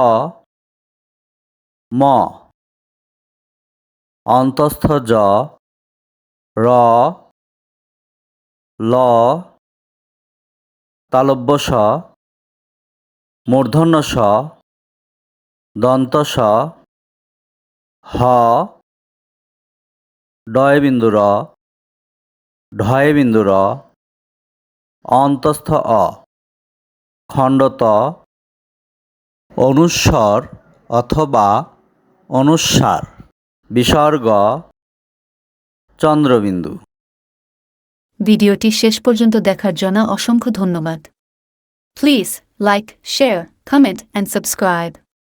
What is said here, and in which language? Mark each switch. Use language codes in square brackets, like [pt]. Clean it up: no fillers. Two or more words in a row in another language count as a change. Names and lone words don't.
[bn] ম, অন্তস্থ জ, র, ল, তালব্য শ, মূর্ধন্য ষ, দন্ত স, হ, ডয় বিন্দু র, ঢয় বিন্দু র, অন্তস্থ অ, খণ্ড ত, অনুস্বর অথবা অনুস্বার, বিসর্গ, চন্দ্রবিন্দু। ভিডিওটি শেষ পর্যন্ত দেখার জন্য অসংখ্য ধন্যবাদ। [en] Please like, share, comment and subscribe.